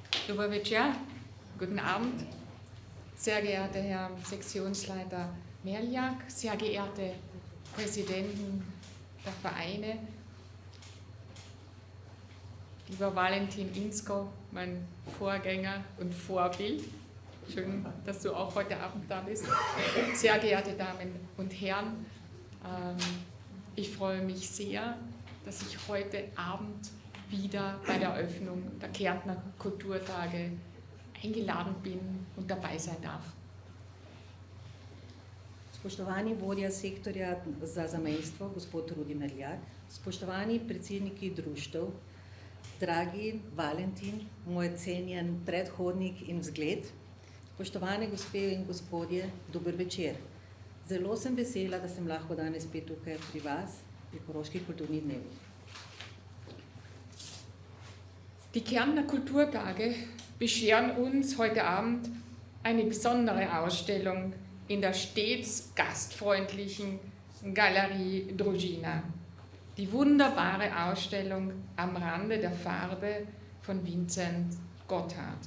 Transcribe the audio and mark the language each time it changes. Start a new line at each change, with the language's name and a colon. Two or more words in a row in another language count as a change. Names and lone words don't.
Slovenian: Dober večer,
German: guten Abend, sehr geehrter Herr Sektionsleiter Merliak, sehr geehrte Präsidenten der Vereine, lieber Valentin Inzko, mein Vorgänger und Vorbild, schön, dass du auch heute Abend da bist, sehr geehrte Damen und Herren, ich freue mich sehr, dass ich heute Abend wieder bei der Eröffnung der Kärntner Kulturtage eingeladen bin und dabei sein darf.
Slovenian: Spoštovani vodja sektorja za zamejstvo, gospod Rudi Merljak, spoštovani predsedniki društev, dragi Valentin, moj cenjen predhodnik in vzgled, spoštovane gospe in gospodje, dober večer. Zelo sem vesela, da sem lahko danes spet tukaj pri vas, pri Koroških kulturnih dnevih.
German: Die Kärntner Kulturtage bescheren uns heute Abend eine besondere Ausstellung in der stets gastfreundlichen Galerie Družina. Die wunderbare Ausstellung Am Rande der Farbe von Vincent Gotthard.